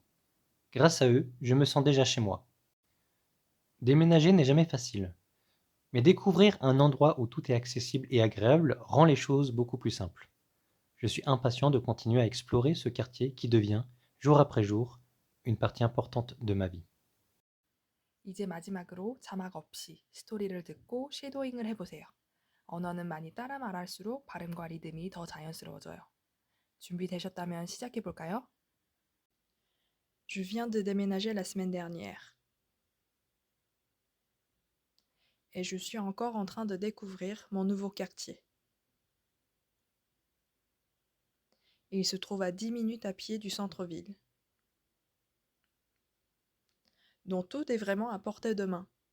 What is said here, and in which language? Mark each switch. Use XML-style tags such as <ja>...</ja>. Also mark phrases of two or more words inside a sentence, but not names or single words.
<fr>Grâce à eux, je me sens déjà chez moi. Déménager n'est jamais facile, mais découvrir un endroit où tout est accessible et agréable rend les choses beaucoup plus simples. Je suis impatient de continuer à explorer ce quartier qui devient, jour après jour, une partie importante de ma vie.</fr> <ko>이제 마지막으로 자막 없이 스토리를 듣고 쉐도잉을 해보세요. 언어는 많이 따라 말할수록 발음과 리듬이 더 자연스러워져요. 준비되셨다면 시작해볼까요?</ko> <fr>Je viens de déménager la semaine dernière et je suis encore en train de découvrir mon nouveau quartier. Il se trouve à 10 minutes à pied du centre-ville, dont tout est vraiment à portée de main.</fr>